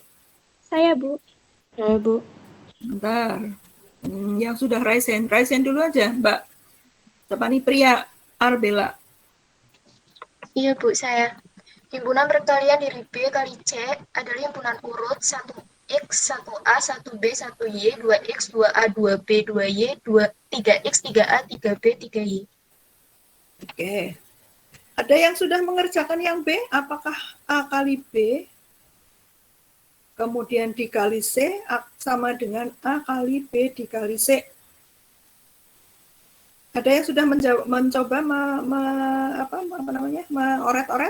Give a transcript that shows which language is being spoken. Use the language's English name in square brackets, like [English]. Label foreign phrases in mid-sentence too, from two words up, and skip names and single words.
[Indonesian] Saya, Bu. Saya, Bu. Bentar. Yang sudah [English] raise hand [Indonesian] dulu aja, Mbak. Siapa nih? Pria Arbela. Iya, Bu, saya. Himpunan perkalian dari B kali C adalah himpunan urut 1X, 1A, 1B, 1Y, 2X, 2A, 2B, 2Y, 3X, 3A, 3B, 3Y. Oke. Ada yang sudah mengerjakan yang B? Apakah A kali B kemudian dikali C sama dengan A kali B dikali C? Ada yang sudah mencoba mengoret-oret?